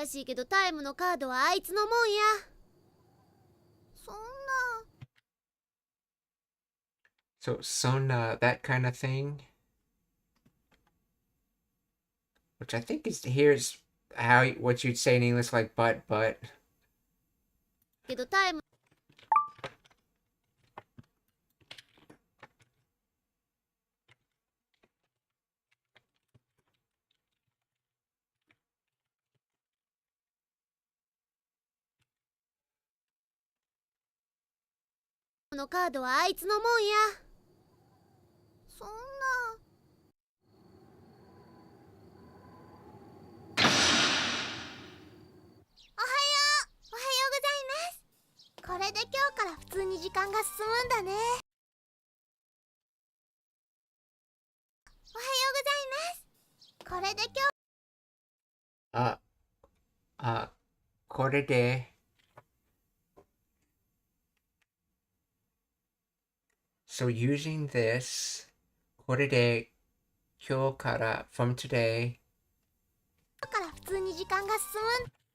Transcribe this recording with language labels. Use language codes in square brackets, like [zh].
[ja] 悔しいけどタイムのカードはあいつのもんや。そんな。 [en] So sona, that kind of thing. Which I think is, here's how, what you'd say in English, like but. [ja] けどタイムのカードはあいつのもんや。そんな。おはよう。おはようございます。これで今日から普通に時間が進むんだね。おはようございます。これで今日。 [en] これで So using this, これで今日から from today, [ja] 今日から普通に時間が進むん。